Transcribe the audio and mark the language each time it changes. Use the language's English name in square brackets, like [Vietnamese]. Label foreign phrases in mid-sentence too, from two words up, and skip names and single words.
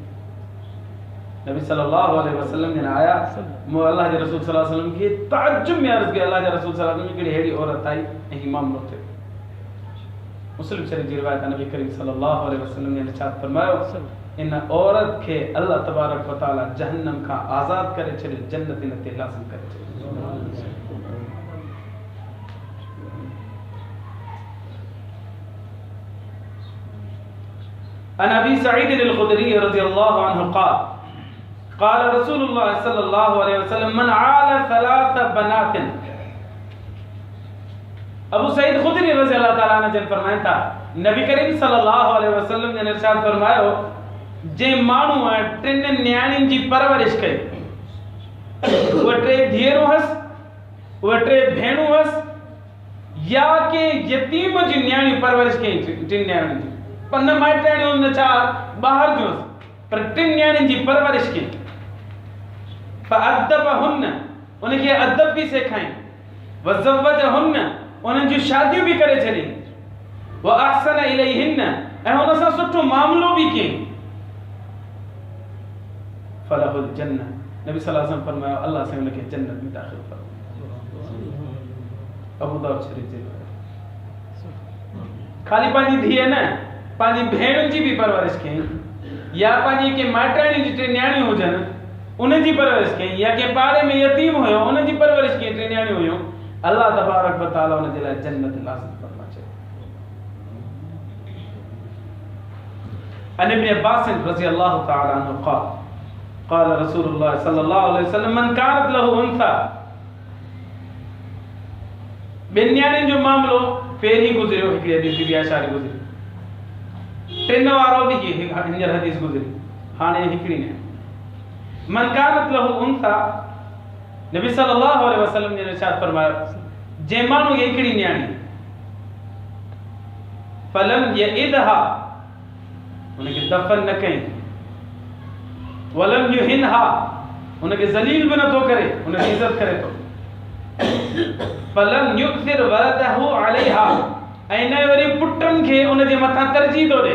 [Sindhi] नबी [Arabic] صلى الله عليه وسلم [Sindhi] जन आया, मूं अल्लाह जे रसूल [Arabic] صلى الله عليه وسلم [Sindhi] खे ताजुब में अर्ज़ कयो, अल्लाह जे रसूल [Arabic] صلى الله عليه وسلم [Sindhi] हिकिड़ी अहिड़ी औरत आई ऐं हीउ मामलो थियो। मुस्लिम शरीफ जी रिवायत आहे, नबी करीम [Arabic] صلى الله عليه وسلم [Sindhi] ने इरशाद फरमायो, इन औरत खे अल्लाह [Arabic] تبارك وتعالى [Sindhi] जहन्नम खां आज़ाद करे छॾियो, जन्नत इन ते लाज़िम करे छॾियो। [Arabic] عن أبي سعيد الخدري رضي الله عنه قال رسول الله صلى الله عليه وسلم من عال 3 بنات. [Sindhi] अबू सईद खुदरी [Arabic] رضي الله تعالى عنه [Sindhi] जन फरमाइनि था, नबी करीम [Arabic] صلى الله عليه وسلم [Sindhi] ने इरशाद फरमायो, जे माण्हू 3 न्याणियुनि जी परवरिश कई, उहे 3 धीअरूं हस, उहे 3 भेणूं हस, या के यतीम जी न्याणी परवरिश कई, 3 न्याणियुनि जी, पर न माइटाणियूं न छा ॿाहिरि जो, पर 3 न्याणियुनि जी परवरिश कई, फअदबहुन, उनखे अदब भी सेखाई, वज़वजहुन, उन्हनि जूं शादियूं भी करे छॾी, [Arabic] وأحسن إليهن, [Sindhi] ऐं हुन सां सुठो मामलो भी कई, [Arabic] فلهن الجنة, [Sindhi] नबी [Arabic] صلى الله عليه وسلم [Sindhi] फरमायो, अल्लाह से उनखे जन्नत में दाखिल फरमाए। अबू दाऊद शरीफ जी खाली पंहिंजी धीअ न, पंहिंजी भेणुनि जी भी परवरिश कई, या पंहिंजी के माइटाणी जी 3 न्याणियूं हुजनि उन जी परवरिश कई, या के पाड़े में यतीम हुयो उन जी परवरिश कई, 3 न्याणियूं हुयूं, अल्लाह [Arabic] تبارك وتعالى [Sindhi] उन जे लाइ जन्नत लाज़िम फरमाए छॾी। [Arabic] عن ابن عباس رضي الله تعالى عنه قال رسول الله صلى الله عليه وسلم من كانت له أنثى, [Sindhi] 2 न्याणियुनि जो मामलो पहिरीं गुज़रियो, हिकिड़ी हदीस बीबी आयशा री गुज़री, 3 वारो भी हींअर हदीस गुज़री, हाणे हिकिड़ी न्याणी। [Arabic] من كانت له أنثى, [Sindhi] नबी [Arabic] صلى الله عليه وسلم [Sindhi] ने इरशाद फरमायो, जे माण्हू हिकिड़ी न्याणी [Arabic] فلم يئدها, [Sindhi] उनखे दफन न कई, [Arabic] ولم يهنها, [Sindhi] उनके ज़लील भी नथो करे, उनकी इज्जत करे तो [Arabic] فلم يؤثر ولده عليها [Sindhi] ऐं न वरी पुटन खे उन जे मथां तरजीह थो ॾे।